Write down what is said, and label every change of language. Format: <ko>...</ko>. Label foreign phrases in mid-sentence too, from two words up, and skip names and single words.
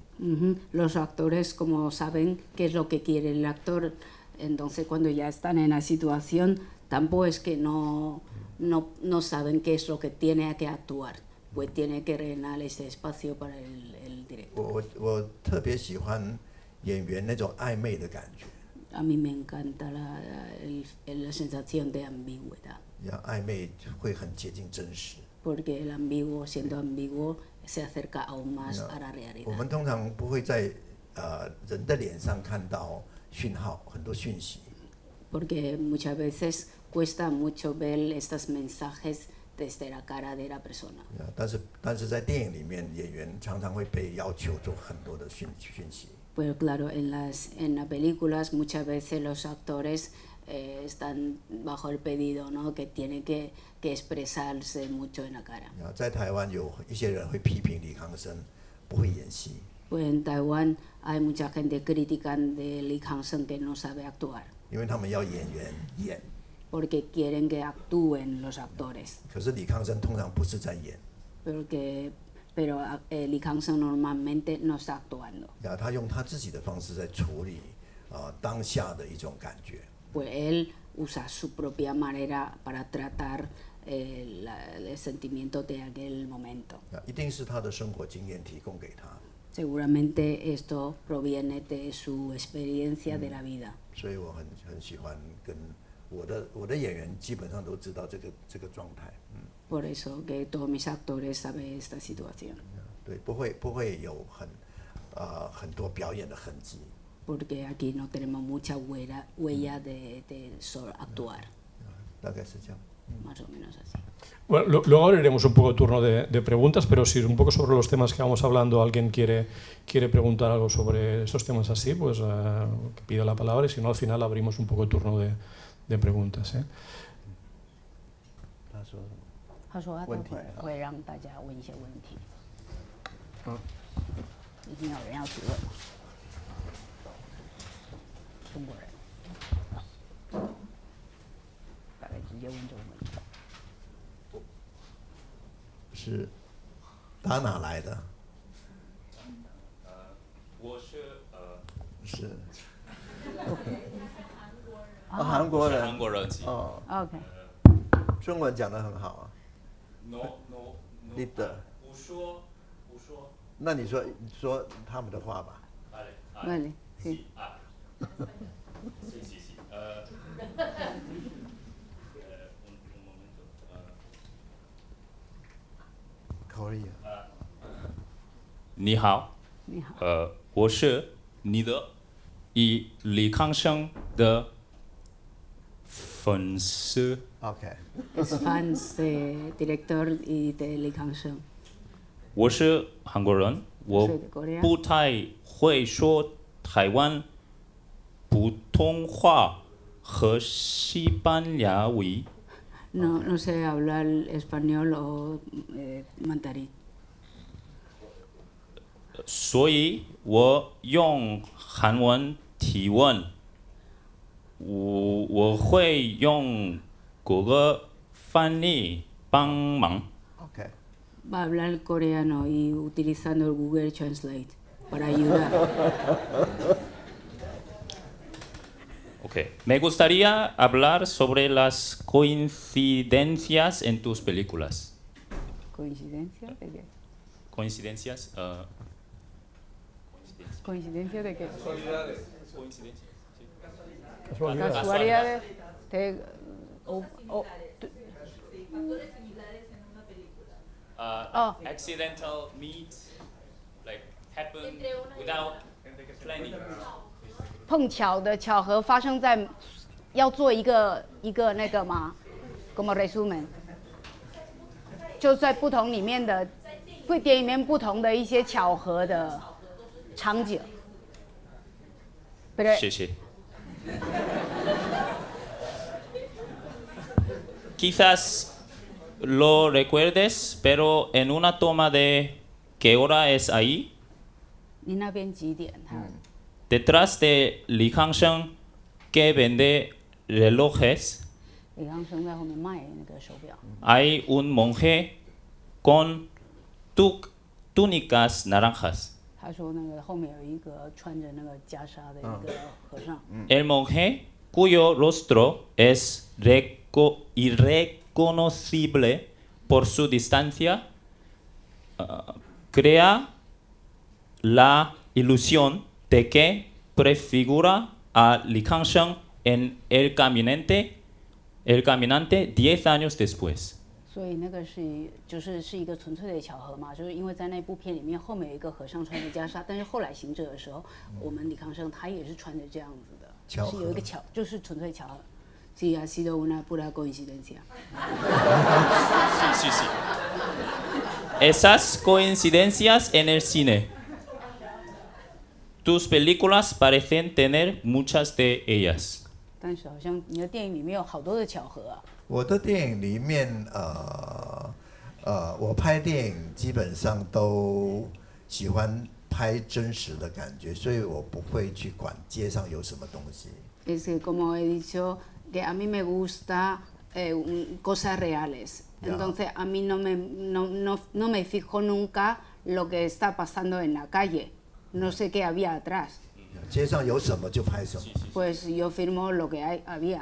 <es>Los actores como saben qué es lo que quiere el actor, entonces cuando ya están en la situación tampoco es que no saben qué es lo que tiene que actuar, pues tiene que rellenar ese espacio para el director.</es> <zh>我特别喜欢演员那种暧昧的感觉。</zh> <es>A mí me encanta la sensación de ambigüedad.</es> <zh>暧昧会很接近真实。</zh> <es>Porque el ambiguo, siendo ambiguo, se acerca aún más a la realidad.</es> <zh>我们通常不会在人的脸上看到讯号，很多讯息。</zh> <es>Porque muchas veces cuesta mucho ver estos mensajes desde la cara de la persona.</es> <zh>但是在电影里面，演员常常会被要求做很多的讯息。</zh> <es>Pero claro, en las películas muchas veces los actores están bajo el pedido, ¿no? Que tienen que expresarse mucho en la cara.</es> <zh>在台湾有一些人会批评李康生不会演戏。</zh> <es>Pues en Taiwán hay mucha gente critican de Lee Kang-seung que no sabe actuar.</es> <zh>因为他们要演员演。</zh> <es>Porque quieren que actúen los actores.</es> <zh>可是李康生通常不是在演。</zh> <es>Pero Lee Kang-seung normalmente no está actuando.</es> <zh>他用他自己的方式在处理当下的一种感觉。</zh> <es>Pues él usa su propia manera para tratar el sentimiento de aquel momento.</es> <zh>一定是他的生活经验提供给他。</zh> <es>Seguramente esto proviene de su experiencia de la vida.</es> <zh>所以我很喜欢跟我的演员基本上都知道这个状态。</zh> <es>Por eso que todos mis actores saben esta situación.</es> <zh>对，不会有很多表演的痕迹。</zh> <es>Porque aquí no tenemos mucha huella de solo actuar.</es> <zh>大概是这样。</zh> <es>Más o menos así. Bueno, luego abriremos un poco el turno de preguntas, pero si un poco sobre los temas que vamos hablando alguien quiere preguntar algo sobre esos temas así, pues que pida la palabra, y si no al final abrimos un poco el turno de preguntas.</es> <zh>他说他都会让大家问一些问题。一定有人要提问。中国人，大概直接问这个问题。是打哪来的？我是是。韩国人。韩国人。哦。 OK。中文讲得很好啊。 No。 Leader。不说。那你说他们的话吧。</zh> <es>Vale, sí. Sí. Un momento. Korea。</es> <zh>你好。你好。我是你的李康生的粉丝。 OK。</zh> <es>Es fans de director y de Lee Kang-seung.</es> <zh>我是韩国人，我不太会说台湾普通话和西班牙语。</zh> <es>No sé hablar español o mandarín.</es> <zh>所以我用韩文提问，我会用谷歌翻译帮忙。 OK。</zh> <es>Va a hablar coreano y utilizando el Google Translate para ayudar. Okay. Me gustaría hablar sobre las coincidencias en tus películas. ¿Coincidencia de qué? Coincidencias. ¿Coincidencia de qué? Casualidades. Casualidades.</es> <en>Accidental meet, like happen without planning.</en> <zh>碰巧的巧合发生在要做一个那个嘛 ，</zh> <es>como resumen，</es> <zh>就在不同里面的电影里面不同的一些巧合的场景。</zh> <es>谢谢。Quizás lo recuerdes, pero en una toma de ¿qué hora es ahí?</es> <zh>你那边几点？</zh> <es>Detrás de Li Hangsheng, que vende relojes,</es> <zh>李康生在后面卖那个手表。</zh> <es>hay un monje con túnicas naranjas.</es> <zh>他说那个后面有一个穿着那个袈裟的一个和尚。</zh> <es>El monje, cuyo rostro es irreconocible por su distancia, crea la ilusión de que prefigura a Li Hangsheng en el caminante 10 años después.</es> <zh>所以那个是一个纯粹的巧合嘛，就是因为在那部片里面后面有一个和尚穿着袈裟，但是后来行者的时候，我们李康生他也是穿着这样子的，是有一个就是纯粹巧合。</zh> <es>Sí, ha sido una pura coincidencia. Sí. Esas coincidencias en el cine. Tus películas parecen tener muchas de ellas.</es> <zh>但是好像你的电影里面有好多的巧合啊。我的电影里面，我拍电影基本上都喜欢拍真实的感觉，所以我不会去管街上有什么东西。</zh> <es>Es que como he dicho, que a mí me gusta cosas reales. Entonces a mí no me fijo nunca lo que está pasando en la calle. No sé qué había atrás.</es> <zh>街上有什么就拍什么。</zh> <es>Pues yo filmo lo que había.</es>